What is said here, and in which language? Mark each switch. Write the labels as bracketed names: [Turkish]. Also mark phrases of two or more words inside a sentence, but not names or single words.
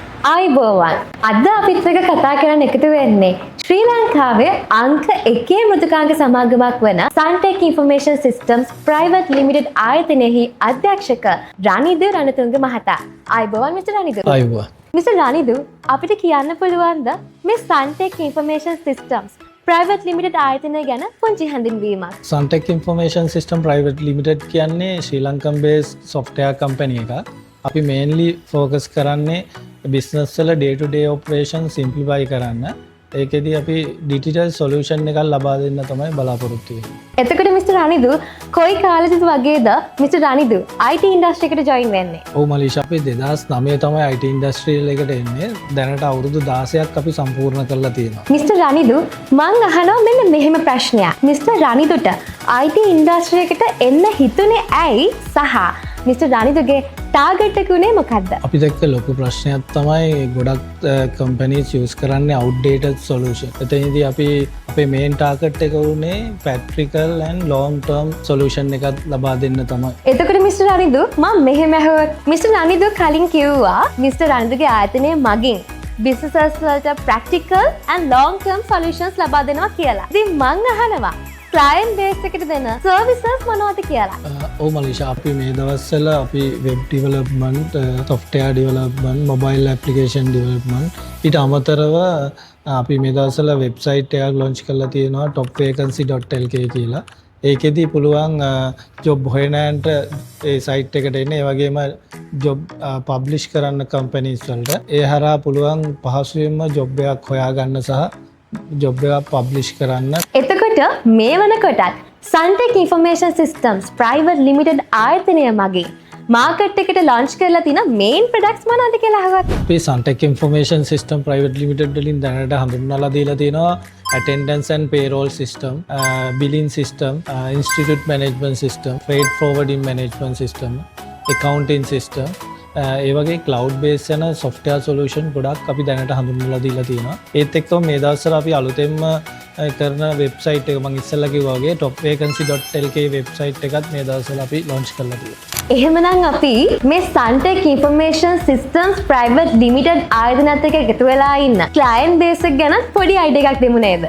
[Sinhala] ආයිබෝවන් අද අපිත් එක්ක කතා කරන්න එකතු වෙන්නේ ශ්‍රී ලංකාවේ අංක 1 මෘදුකාංග සමාගමක් වන Suntek Information Systems Private Limited ආයතනයේ අධ්‍යක්ෂක රනිදු රණතුංග මහතා. ආයිබෝවන් මිස්ටර් රනිදු. ආයිබෝවන්. මිස්ටර් රනිදු අපිට කියන්න පුළුවන්ද මේ Suntek Information Systems Private Limited ආයතනය ගැන පුංචි හැඳින්වීමක්? Suntek Information System Private Limited කියන්නේ ශ්‍රී ලංකන් [English] based software company [Sinhala] එකක්. අපි [English] mainly focus [Sinhala] කරන්නේ business වල [English] day to day operation simplify [Sinhala] කරන්න. ඒකෙදී අපි [English] digital solution [Sinhala] එකක් ලබා දෙන්න තමයි බලාපොරොත්තු වෙන්නේ. එතකොට මිස්ටර් රනිදු කොයි කාලෙද වගේද මිස්ටර් රනිදු [English] IT industry [Sinhala] එකට join වෙන්නේ? ඔව් මලීෂා, අපි 2009 තමයි [English] IT industry [Sinhala] එකට එන්නේ. දැනට අවුරුදු 16ක් අපි සම්පූර්ණ කරලා තියෙනවා. මිස්ටර් රනිදු මං අහනවා මෙන්න මෙහෙම ප්‍රශ්නයක්. මිස්ටර් රනිදුට [English] IT industry [Sinhala] එකට එන්න හිතුනේ ඇයි සහ මිස්ටර් රනිදුගේ ටාගට් එක උනේ මොකද්ද? අපි දැක්ක ලොකු ප්‍රශ්නයක් තමයි ගොඩක් [English] companies use [Sinhala] කරන්නේ [English] outdated solution. [Sinhala] එතනදී අපි අපේ [English] main target [Sinhala] එක උනේ [English] practical and long term solution [Sinhala] එකක් ලබා දෙන්න තමයි. එතකොට මිස්ටර් රනිදු මම මෙහෙම අහුවත් මිස්ටර් රනිදු කලින් කිව්වා මිස්ටර් රනිදුගේ ආයතනය මගින් businesses වලට [English] practical and long term solutions [Sinhala] ලබා දෙනවා කියලා. ඉතින් මං අහනවා [English] client base [Sinhala] එකට දෙන services මොනවද කියලා? ඔව් මලීෂා, අපි මේ දවස්වල අපි [English] web development, software development, mobile application development [Sinhala] ඊට අමතරව අපි මේ දවස්වල website එකක් launch කරලා තියෙනවා topvacancy.lk කියලා. ඒකෙදී පුළුවන් job හොයනන්ට ඒ site එකට එන්න, ඒ වගේම [English] job publish [Sinhala] කරන්න companies වලට. ඒ හරහා පුළුවන් පහසුවෙන්ම job එකක් හොයාගන්න සහ job එකක් publish කරන්න. එතකොට මේ වනකොටත් Suntek Information Systems Private Limited ආයතනය මගින් මාකට් එකට launch කරලා තියෙන [English] main products [Sinhala] මොනවද කියලා අහුවත්? අපි Suntek Information System Private Limited වලින් දැනට හඳුන්වලා දීලා තියෙනවා [English] attendance and payroll system, billing system, institute management system, freight forwarding management system, accounting system, [Sinhala] ඒ වගේ [English] cloud based [Sinhala] යන [English] software solution [Sinhala] ගොඩක් අපි දැනට හඳුන්වලා දීලා තියෙනවා. ඒත් එක්කම මේ දවස්වල අපි අලුතෙන්ම කරන වෙබ්සයිට් එක මම ඉස්සෙල්ලා කිව්වා වගේ topvacancy.lk වෙබ්සයිට් එකත් මේ දවස්වල අපි launch කරලා තියෙනවා. එහෙමනම් අපි මේ Suntek Information Systems Private Limited ආයතනයත් එක්ක එකතු වෙලා ඉන්න [English] client base [Sinhala] එක ගැන පොඩි idea එකක් දෙමු නේද?